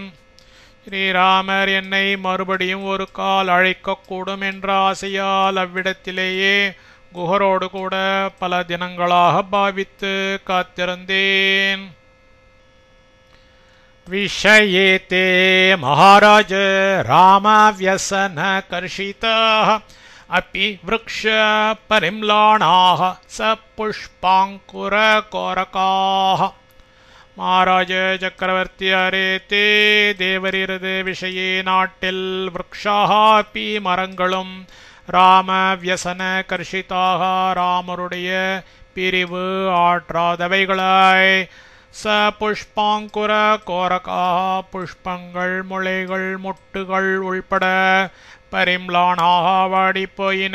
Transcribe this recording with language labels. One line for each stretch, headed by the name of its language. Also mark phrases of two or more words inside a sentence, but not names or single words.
Tamil: ஸ்ரீராமர் என்னை மறுபடியும் ஒரு கால் அழைக்கக்கூடும் என்ற ஆசையால் அவ்விடத்திலேயே குஹரோடு கூட பல தினங்களாக பாவித்து காத்திருந்தேன்.
Sanskrit: विषये ते महाराज रामव्यसन கர்ஷிதः अपि वृक्ष परिम्लाणाः स पुष्पाङ्कुरकोरकाः.
Tamil: மகாராஜ சக்கரவர்த்தியாரே தே தேவரிரது விஷயே நாட்டில்
Sanskrit: वृक्षाः अपि
Tamil: மரங்களும்
Sanskrit: राम व्यसन कर्शिताः
Tamil: ராமருடைய பிரிவு ஆற்றாதவைகளாய்
Sanskrit: स पुष्पाङ्कुर कोरकाः
Tamil: புஷ்பங்கள் முளைகள் மொட்டுகள் உள்பட பரிம்லானாக வாடிப்போயின.